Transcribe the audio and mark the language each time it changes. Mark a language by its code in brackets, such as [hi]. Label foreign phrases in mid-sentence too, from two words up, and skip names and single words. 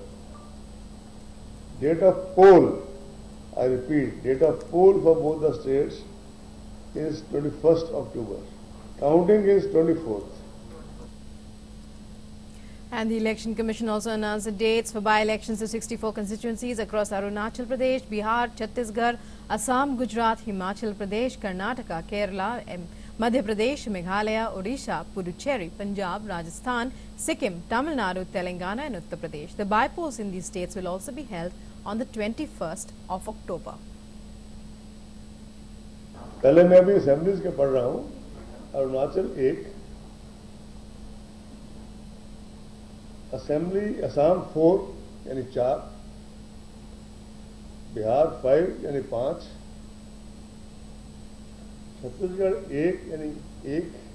[en] Date of poll, I repeat, date of poll for both the states is 21st October. Counting is 24th. And the Election Commission also announced the dates for by-elections of 64 constituencies across Arunachal Pradesh, Bihar, Chhattisgarh, Assam, Gujarat, Himachal Pradesh, Karnataka, Kerala, Madhya Pradesh, Meghalaya, Odisha, Puducherry, Punjab, Rajasthan, Sikkim, Tamil Nadu, Telangana and Uttar Pradesh. The by-polls in these states will also be held on the 21st of October. [hi] पहले मैं अभी असेंबलीज के पढ़ रहा हूँ. अरुणाचल 1, असेंबली असम 4 यानी 4, बिहार 5 यानी 5, छत्तीसगढ़ 1 यानी 1,